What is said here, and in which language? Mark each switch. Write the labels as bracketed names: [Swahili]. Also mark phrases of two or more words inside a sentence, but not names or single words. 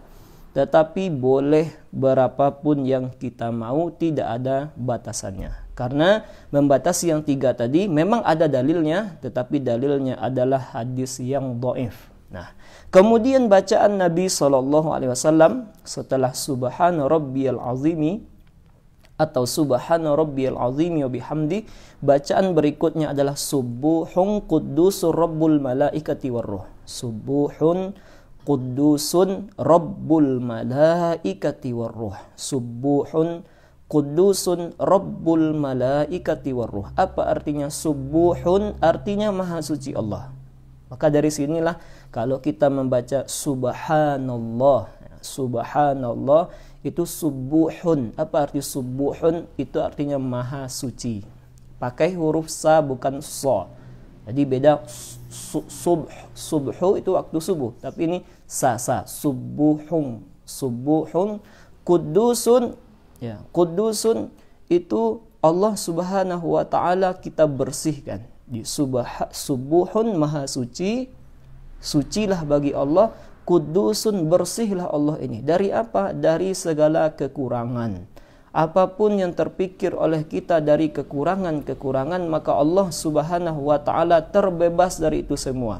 [Indonesian] Tetapi boleh berapapun yang kita mau, tidak ada batasannya. Karena membatasi yang 3 tadi memang ada dalilnya, tetapi dalilnya adalah hadis yang dhaif. Nah, kemudian bacaan Nabi SAW setelah [Arabic] سبحان ربي العظيم [Indonesian] atau [Arabic] سبحان ربي العظيم وبحمده, [Indonesian] bacaan berikutnya adalah [Arabic] سبوح قدوس رب الملائكة والروح. سبوح قدوس رب الملائكة والروح. سبوح قدوس رب الملائكة والروح. [Indonesian] Apa artinya subuhun? Artinya maha suci Allah. Maka dari sinilah kalau kita membaca subhanallah, subhanallah itu subuhun. Apa arti subuhun? Itu artinya maha suci. Pakai huruf sa bukan so. Jadi beda subhu itu waktu subuh, tapi ini sa [Arabic] سبوح قدوس, [Indonesian] ya qudusun itu Allah [Arabic] سبحانه وتعالى [Indonesian] kita bersihkan. Di subuhun maha suci, sucilah bagi Allah, kudusun bersihlah Allah ini. Dari apa? Dari segala kekurangan. Apapun yang terpikir oleh kita dari kekurangan-kekurangan, maka Allah [Arabic] سبحانه وتعالى [Indonesian] terbebas dari itu semua.